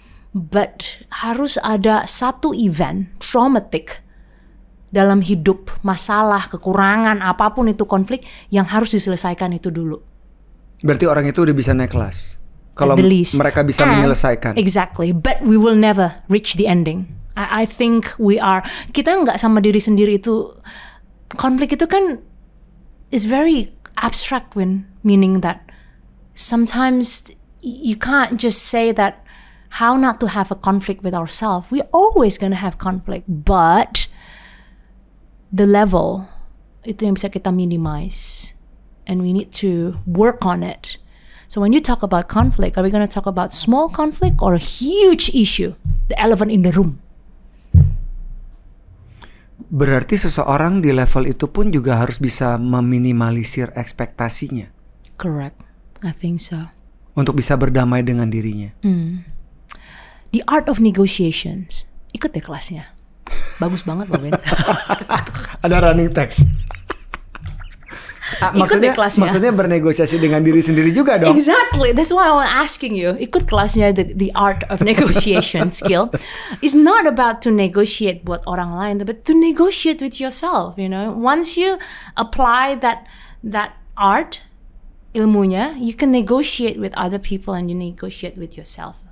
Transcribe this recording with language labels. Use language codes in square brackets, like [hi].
[id] But harus ada satu event traumatic dalam hidup, masalah, kekurangan, apapun itu konflik yang harus diselesaikan itu dulu. Berarti orang itu udah bisa naik kelas kalau mereka bisa menyelesaikan. [en] Exactly, but we will never reach the ending. I think [id] kita nggak sama diri sendiri itu. Konflik itu kan [en] is very abstract, meaning that sometimes you can't just say that how not to have a conflict with ourselves. We're always gonna have conflict, but the level [id] itu yang bisa kita [en] minimize, and we need to work on it. So when you talk about conflict, are we going to talk about small conflict or a huge issue, the elephant in the room? [id] Berarti seseorang di level itu pun juga harus bisa meminimalisir ekspektasinya. [en] Correct, I think so. [id] Untuk bisa berdamai dengan dirinya. [en] The art of negotiations, [id] ikut deh kelasnya. Bagus banget loh, Ben. Ada running text. Maksudnya bernegosiasi dengan diri sendiri juga dong. [en] Exactly, that's why I'm asking you. [id] Ikut kelasnya [en] the art of negotiation skill. It's not about to negotiate [id] buat orang lain, [en] but to negotiate with yourself. You know, once you apply that art, ilmunya, you can negotiate with other people and you negotiate with yourself.